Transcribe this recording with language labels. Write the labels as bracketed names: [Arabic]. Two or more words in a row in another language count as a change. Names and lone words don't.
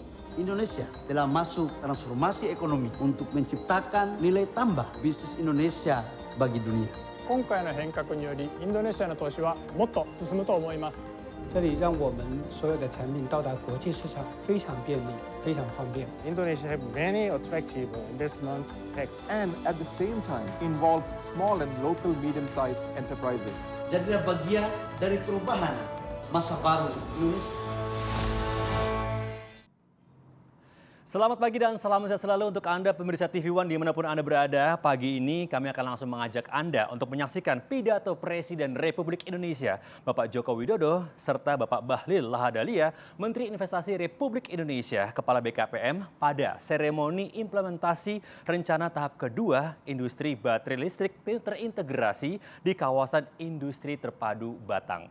[Indonesian] Indonesia telah masuk transformasi ekonomi untuk menciptakan nilai tambah bisnis Indonesia bagi dunia. [Japanese] 今回の変革によりインドネシアの投資はもっと進むと思います。 [Chinese] 这里让我们所有的产品到达国际市场非常便利，非常方便。 [English] Indonesia have many attractive investment tax. And at the same time involve small and local medium-sized enterprises. [Indonesian] Jadilah bagian dari perubahan masa baru Indonesia. Selamat pagi dan salam sehat selalu untuk Anda pemirsa TV One dimanapun Anda berada. Pagi ini kami akan langsung mengajak Anda untuk menyaksikan pidato Presiden Republik Indonesia Bapak Joko Widodo serta Bapak Bahlil Lahadalia, Menteri Investasi Republik Indonesia, Kepala BKPM pada seremoni implementasi rencana tahap kedua industri baterai listrik terintegrasi di kawasan industri terpadu Batang.